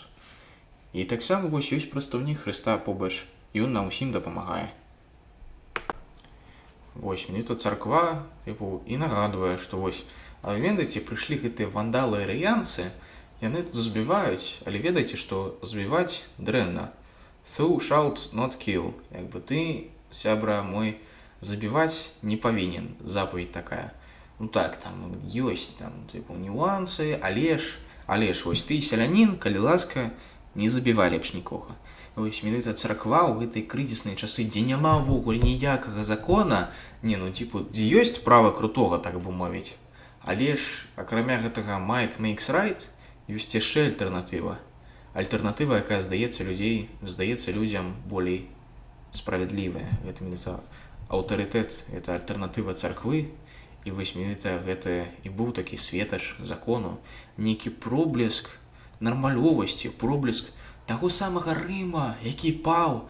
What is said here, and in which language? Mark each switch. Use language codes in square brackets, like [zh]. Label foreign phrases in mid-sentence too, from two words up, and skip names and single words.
[be] І таксама вось ёсць прадстаўнік Хрыста побач, і ён нам усім дапамагае. Вось, менавіта царква, і нагадвае, што вось, а ведаеце, прыйшлі гэтыя вандалы і арыянцы, яны тут збіваюць, але ведаеце, што збіваць дрэнна. [en] Thou shalt not kill. [be] Як бы ты, сябра мой, забіваць не павінен. Запаведь такая. Так, там ёсць нюансы, але ж вось ты, сялянін, калі ласка, не забівай лепш нікога. Вось менавіта царква ў гэтай крызіснай часы, дзе няма ўвогуле ніякага закона, дзе ёсць права крутога, так бы мовіць. Але ж, акрамя гэтага [en] might makes right, [be] ёсць яшчэ альтэрнатыва. Альтэрнатыва, якая здаецца людзям болей справядлівая. Гэта менавіта аўтарытэт, гэта альтэрнатыва царквы, і вось менавіта гэта і быў такі светач закону, нейкі проблеск нармалёвасці, проблеск таго самага Рыма, які паў.